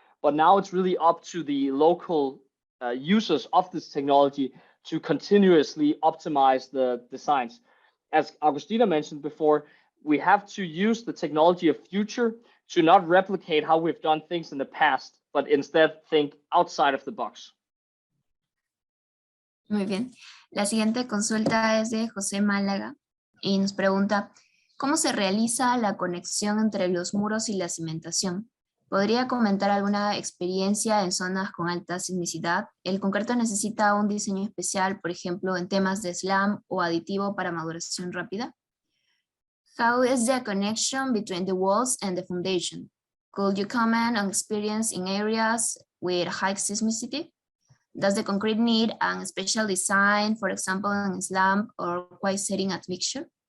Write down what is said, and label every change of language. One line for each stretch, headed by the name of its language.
English: But now it's really up to the local users of this technology to continuously optimize the designs. As Agostina mentioned before, we have to use the technology of future to not replicate how we've done things in the past, but instead think outside of the box.
Spanish: Muy bien. La siguiente consulta es de José Málaga y nos pregunta, ¿cómo se realiza la conexión entre los muros y la cimentación? ¿Podría comentar alguna experiencia en zonas con alta sismicidad? ¿El concreto necesita un diseño especial, por ejemplo, en temas de slam o aditivo para maduración rápida?
English: How is the connection between the walls and the foundation? Could you comment on experience in areas with high seismicity? Does the concrete need a special design, for example, in slam or quite setting admixture?